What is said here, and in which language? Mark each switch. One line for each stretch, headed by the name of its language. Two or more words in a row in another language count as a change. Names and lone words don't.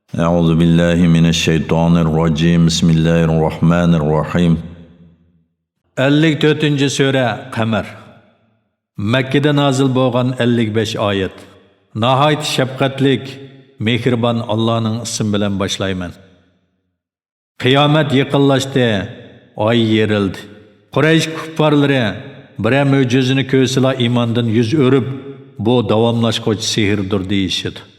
Arabic: أعوذ بالله من الشيطان الرجيم بسم الله الرحمن الرحيم
Uzbek: 54. Sura Qamar Makkada nazil bo'lgan 55 oyat. Nahayt shafqatlik, mehribon Allohning ismi bilan boshlayman. Qiyomat yaqinlashdi, oy yerildi. Quraysh kuffarlari bir mo'jizani ko'rsala iymondan yuz o'rib, bu davomlashquvchi sehrdir deyishdi.